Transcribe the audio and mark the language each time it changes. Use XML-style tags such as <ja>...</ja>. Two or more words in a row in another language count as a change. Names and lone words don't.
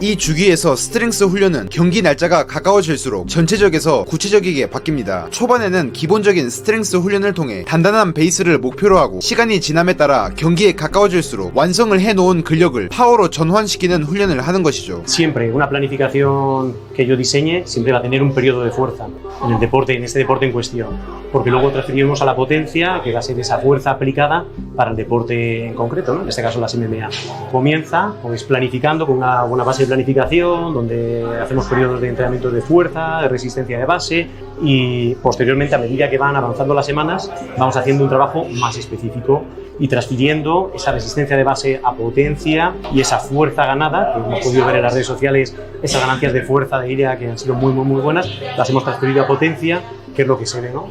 <ko>이 주기에서 스트렝스 훈련은 경기 날짜가 가까워질수록 전체적에서 구체적이게 바뀝니다. 초반에는 기본적인 스트렝스 훈련을 통해 단단한 베이스를 목표로 하고 시간이 지남에 따라 경기에 가까워질수록 완성을 해놓은 근력을 파워로 전환시키는 훈련을 하는 것이죠.</ko> <es>Siempre una planificación que yo diseñe siempre va a tener un periodo de fuerza en el deporte, en este deporte en cuestión, porque luego transferimos a la potencia, que va a ser esa fuerza aplicada para el deporte en concreto, ¿no? En este caso las MMA. Comienza pues planificando con una buena base de planificación, donde hacemos periodos de entrenamiento de fuerza, de resistencia de base, y posteriormente, a medida que van avanzando las semanas, vamos haciendo un trabajo más específico y transfiriendo esa resistencia de base a potencia y esa fuerza ganada, que hemos podido ver en las redes sociales, esas ganancias de fuerza de Ilya que han sido muy buenas, las hemos transferido a potencia, que es lo que se ve, ¿no?</es>